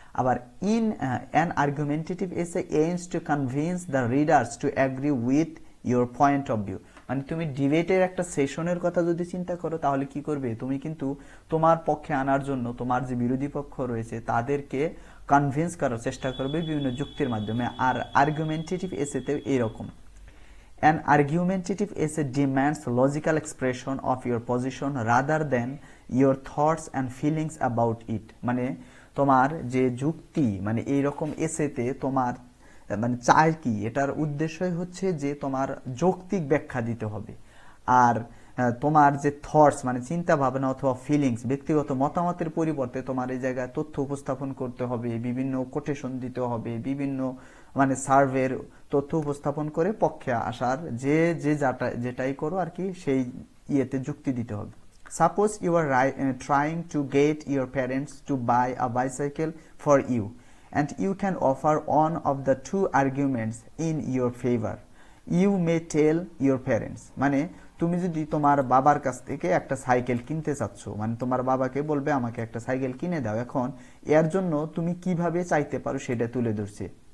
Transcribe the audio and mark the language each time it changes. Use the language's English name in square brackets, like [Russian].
[English] আবার in an argumentative essay aims to convince the readers to agree with your point of view. [Bangla] মানে তুমি ডিবেটের একটা সেশনের কথা যদি চিন্তা করো তাহলে কি করবে, তুমি কিন্তু তোমার পক্ষে আনার জন্য তোমার যে বিরোধী পক্ষ রয়েছে তাদেরকে কনভিন্স করার চেষ্টা করবে বিভিন্ন যুক্তির মাধ্যমে। আর আর্গুমেন্টেটিভ এসেতেও এইরকম। [English] An argumentative essay demands logical expression of your position rather than your thoughts and feelings about it. [Bangla] মানে তোমার যে যুক্তি মানে এইরকম এসেতে তোমার মানে চাই কি, এটার উদ্দেশ্যই হচ্ছে যে তোমার যৌক্তিক ব্যাখ্যা দিতে হবে। আর তোমার যে থটস মানে চিন্তা ভাবনা অথবা ফিলিংস, ব্যক্তিগত মতামতের পরিবর্তে তোমার এই জায়গায় তথ্য উপস্থাপন করতে হবে, বিভিন্ন কোটেশন দিতে হবে, বিভিন্ন মানে সার্ভের তথ্য উপস্থাপন করে পক্ষে আসার যেটাই করো আর কি সেই ইয়েতে যুক্তি দিতে হবে। [English] Suppose you are trying to get your parents to buy a bicycle for you and you can offer one of the two arguments in your favor. You may tell your parents. [Bangla] মানে তুমি যদি তোমার বাবার কাছ থেকে একটা cycle কিনতে চাচ্ছ, মানে তোমার বাবাকে বলবে আমাকে একটা সাইকেল কিনে দাও, এখন এর জন্য তুমি কিভাবে চাইতে পারো সেটা তুলে ধরছে।